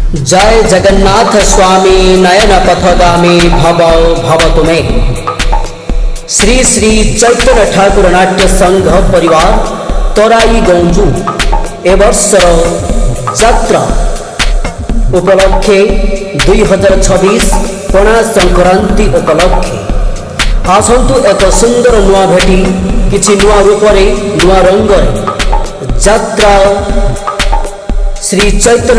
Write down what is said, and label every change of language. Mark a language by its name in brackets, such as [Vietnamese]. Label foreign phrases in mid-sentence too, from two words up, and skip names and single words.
[Sanskrit] जय जगन्नाथ स्वामी नयन पथगामी भव भव तुमे। [Odia] ଶ୍ରୀ ଶ୍ରୀ ଚୈତନ୍ୟ ଠାକୁର ନାଟ୍ୟ ସଂଘ ପରିବାର ତରାଇ ଗଞ୍ଜୁ ଏ ବର୍ଷର ଯାତ୍ରା ଉପଲକ୍ଷେ 2026 ପଣା ସଂକ୍ରାନ୍ତି ଉପଲକ୍ଷେ ଆସନ୍ତୁ ଏକ ସୁନ୍ଦର ନୂଆ ଭେଟି କିଛି ନୂଆ ରୂପରେ ନୂଆ ରଙ୍ଗରେ ଯାତ୍ରା ଶ୍ରୀ ଚୈତନ୍ୟ